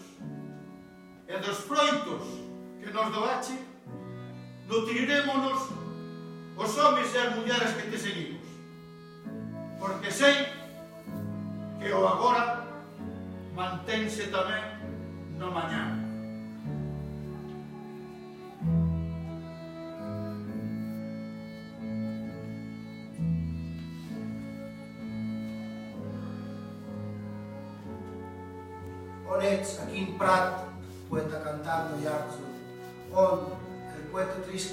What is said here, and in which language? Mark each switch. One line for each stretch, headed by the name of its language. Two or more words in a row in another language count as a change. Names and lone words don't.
Galician: E dos froitos que nos doache, nutrirémonos os homes e as mulleres que te seguimos. Porque sei que o agora mantense tamén no mañá.
Catalan: On ets, a quin prat, poeta cantant d'Ollarzón, on el poeta trist